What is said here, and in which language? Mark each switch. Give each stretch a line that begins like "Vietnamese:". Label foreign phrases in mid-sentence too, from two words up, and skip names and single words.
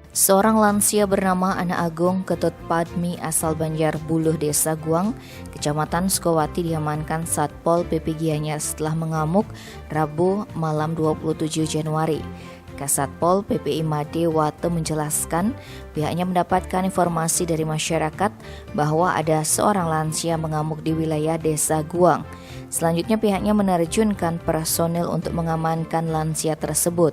Indonesian: Seorang lansia bernama Ana Agung Ketut Padmi asal Banjar Buluh, Desa Guang, Kecamatan Sukawati diamankan Satpol PP Gianyar setelah mengamuk Rabu malam 27 Januari. Kasatpol PPI Made Wate menjelaskan pihaknya mendapatkan informasi dari masyarakat bahwa ada seorang lansia mengamuk di wilayah Desa Guang. Selanjutnya pihaknya menerjunkan personil untuk mengamankan lansia tersebut.